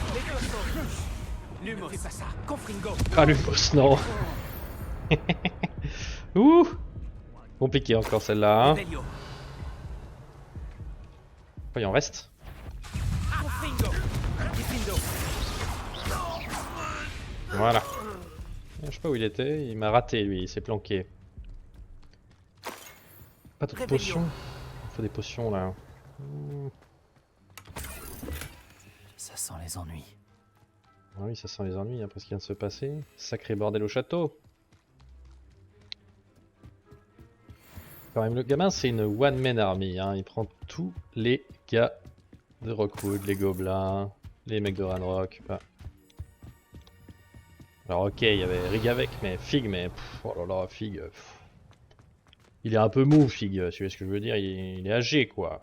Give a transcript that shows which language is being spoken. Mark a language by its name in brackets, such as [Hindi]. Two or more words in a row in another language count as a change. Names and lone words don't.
[French] Lumos. Ne fais pas ça. Confringo. Ah, Lumos, non. Ouh. Compliqué encore celle-là. Hein. Revelio. Oh, il en reste. Confringo. Difindo. Voilà. Je sais pas où il était, il m'a raté lui, il s'est planqué. Pas de potions. Il faut des potions là. Ça sent les ennuis. Ah oui, ça sent les ennuis après ce qui vient de se passer. Sacré bordel au château. Quand même, le gamin c'est une [English] one-man army. Hein. [French] Il prend tous les gars de Rockwood, les gobelins, les mecs de Ranrock. Bah. Alors ok, il y avait Rig avec, mais Fig, mais pff, oh là là, Fig. Il est un peu mou, Fig, tu vois ce que je veux dire, il est âgé quoi.